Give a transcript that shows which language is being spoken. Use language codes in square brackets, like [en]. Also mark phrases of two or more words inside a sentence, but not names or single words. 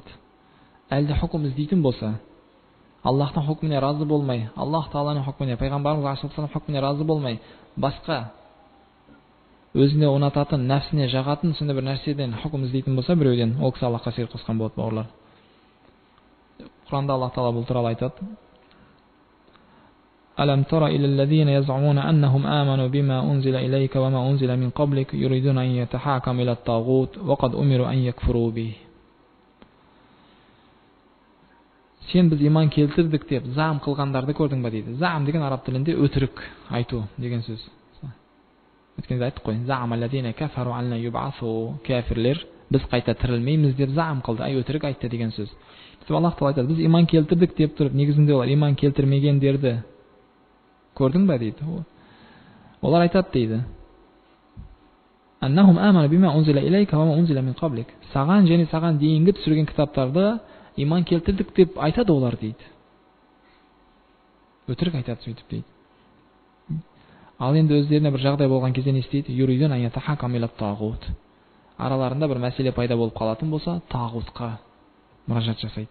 [kk] Әлде хукм іздейтін болса, Аллахтың хукміне разы болмай, Аллах Тааланың хукміне, пайғамбарымыз алейхиссалам хукміне разы болмай, басқа өзіне ұнататын, нәпсіне жағатын сондай бір нәрседен хукм іздейтін болса, біреуден, ол кісі Аллахқа серік қосқан болады, бауырлар. Құранда Аллах Таала бұл туралы айтады: [ar] ألم تر إلى الذين يزعمون أنهم آمنوا بما أنزل إليك وما أنزل من قبلك يريدون أن يتحاكموا إلى الطاغوت وقد أمروا أن يكفروا به. [kk] Сен біз иман келтірдік деп заам қылғандарды көрдің ба дейді. Заам деген араб тілінде өтірік айту деген сөз. Өткенде айттық қой. [ar] زعم الذين كفروا أن يبعثوا, [kk] кафирлер біз қайта тірілмейміз деп заам қылды, өтірік айтты деген сөз. Аллах Таала айтады, біз иман келтірдік деп тұрып, негізінде олар иман келтірмегендерді көрдің ба дейді. Олар айтады дейді: [ar] أنهم آمنوا بما أنزل إليك وما أنزل من قبلك. [kk] Саған және саған дейінгі түсірген кітаптарды иман келтірдік деп айтады олар дейді. Өтірік айтады сөйтіп дейді. Ал енді өздеріне бір жағдай болған кезде не істейді? [ar] يريدون أن يتحاكموا إلى الطاغوت. [kk] Араларында бір мәселе пайда болып қалатын болса, тағутқа мұражат жасайды.